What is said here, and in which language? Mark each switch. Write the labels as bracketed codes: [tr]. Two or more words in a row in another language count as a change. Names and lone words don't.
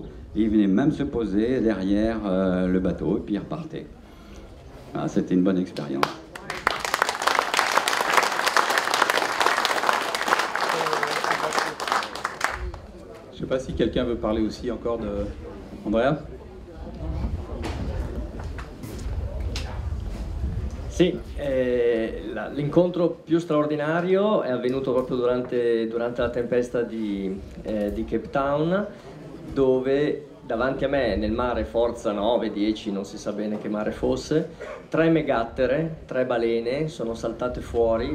[fr] Et il venait même se poser derrière le bateau, et puis il repartait. Ah, c'était une bonne expérience. Je ne sais pas si quelqu'un veut parler aussi encore de... Andrea ? [it] Sì, l'incontro più straordinario è avvenuto proprio durante la tempesta di Cape Town, dove davanti a me, nel mare forza 9-10, non si sa bene che mare fosse, 3 megattere, 3 balene sono saltate fuori.